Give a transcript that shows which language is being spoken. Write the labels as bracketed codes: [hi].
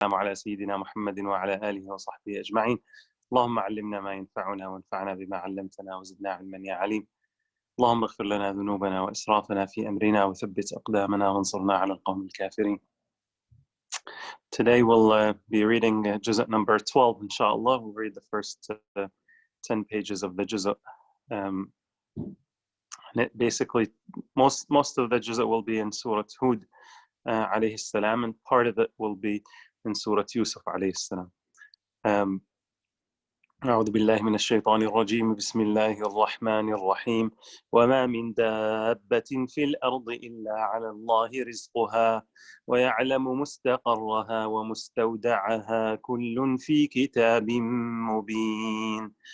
[ar] على سيدنا محمد وعلى آله وصحبه أجمعين. اللهم علمنا ما ينفعنا وانفعنا بما علمتنا وزدنا علما يا عليم. اللهم اغفر لنا ذنوبنا وإسرافنا في أمرنا وثبت أقدامنا وانصرنا على القوم الكافرين. [en] Today we'll be reading juz' number 12, inshallah. We'll read the first 10 pages of the juz'. And it basically, most of the juz' will be in Surah Hud alayhi salam, and part of it will be in Surah Yousuf alayhi salam. [ar] أعوذ بالله من الشيطان الرجيم. بسم الله الرحمن الرحيم. وما من دابة في الأرض إلا على الله رزقها ويعلم مستقرها ومستودعها كل في كتاب مبين.